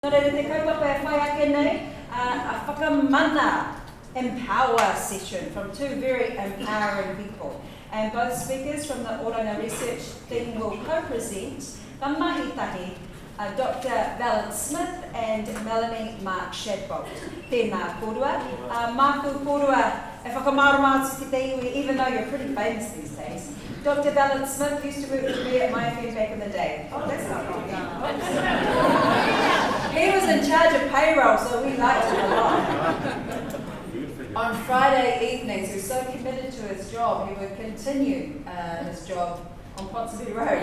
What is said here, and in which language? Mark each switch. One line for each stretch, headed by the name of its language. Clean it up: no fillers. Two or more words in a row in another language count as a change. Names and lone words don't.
Māori: Nō reira te kaupapa e whai ake nei, a whakamana
English: empower session
Māori: from two very empowering people.
English: And both speakers from the Oranga research team will co-present the mahitahi, Dr. Valance Smith and Melanie Mark-Shadbolt.
Māori: Tēnā kōrua. Māku kōrua e whakamārama ki te iwi,
English: even though you're pretty famous these days. Dr. Valance Smith used to work with me at my FM back in the day. Oh, that's not wrong. He was in charge of payroll, so we liked him a lot. On Friday evenings, he was so committed to his job, he would continue his job on Ponsonby Road.